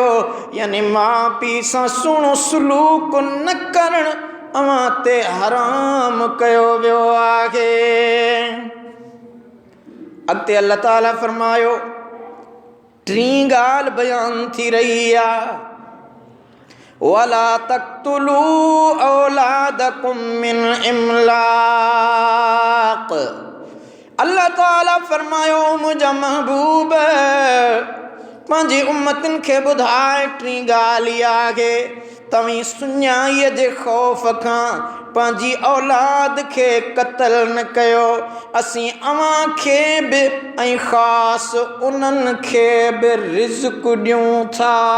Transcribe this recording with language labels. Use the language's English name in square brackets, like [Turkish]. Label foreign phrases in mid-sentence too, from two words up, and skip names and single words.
[Sindhi] यानी माउ पीउ सां सुहिणो सलूक न करणु अव्हां ते हराम कयो वियो आहे। अॻिते अल्लाह ताला फरमायो, टीं ॻाल्हि बयान थी रही आहे, [Arabic] ولا تقتلوا أولادكم من إملاق. [Sindhi] अल्लाह ताला फरमायो, मुंहिंजा महबूब पंहिंजी उम्मतनि खे ॿुधाए टीं ॻाल्हि इहा आहे, तव्हीं सुञाईअ जे ख़ौफ़ खां पंहिंजी औलाद खे क़त्ल न कयो। असीं अव्हां खे बि ऐं ख़ासि उन्हनि खे बि रिज़्क़ ॾियूं था।